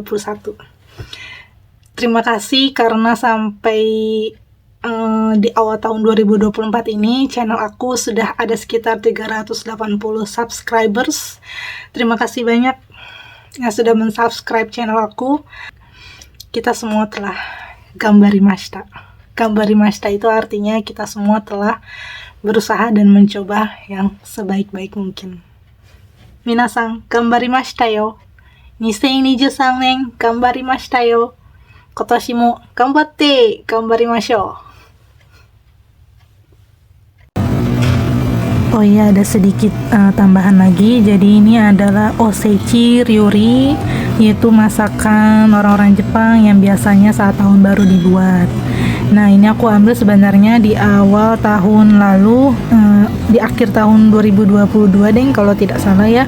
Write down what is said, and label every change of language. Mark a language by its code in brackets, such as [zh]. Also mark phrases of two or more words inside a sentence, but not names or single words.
[id] Terima kasih karena sampai di awal tahun 2024 ini channel aku sudah ada sekitar 380 subscribers. Terima kasih banyak yang sudah mensubscribe channel aku. Kita semua telah gambarimashita. Gambarimashita itu artinya kita semua telah berusaha dan mencoba yang sebaik-baik mungkin. [ja] 皆さん頑張りましたよ. 2023年頑張りましたよ。今年も頑張って頑張りましょう。 [id] Oh iya, ada sedikit tambahan lagi. Jadi ini adalah [ja] おせち料理, [id] yaitu masakan orang-orang Jepang yang biasanya saat tahun baru dibuat. Nah, ini aku ambil sebenarnya di awal tahun lalu, di akhir tahun 2022 deh kalau tidak salah ya.